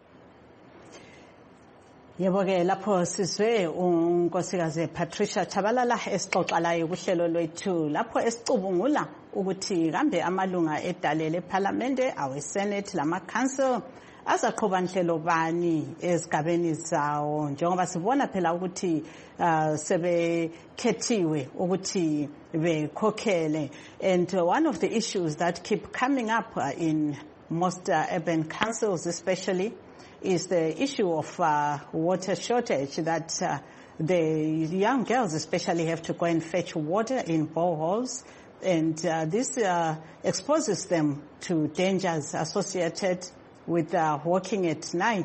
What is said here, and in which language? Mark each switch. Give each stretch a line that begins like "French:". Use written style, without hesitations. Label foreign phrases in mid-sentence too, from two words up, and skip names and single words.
North Ndebele: Yebo-ke lapho sizwe unkosikazi Patricia Chabalala esixoxa layo kuhlelo lwethu lapho esicubungula ukuthi kambe amalunga edale lephalamende awesenate lama-council azaqhuba nhlelo bani ezigabeni zawo njengoba sibona phela ukuthi sebekhethiwe ukuthi bekhokhele.
English: And one of the issues that keep coming up in most urban councils especially is the issue of water shortage, that the young girls especially have to go and fetch water in boreholes, and this exposes them to dangers associated with walking at night.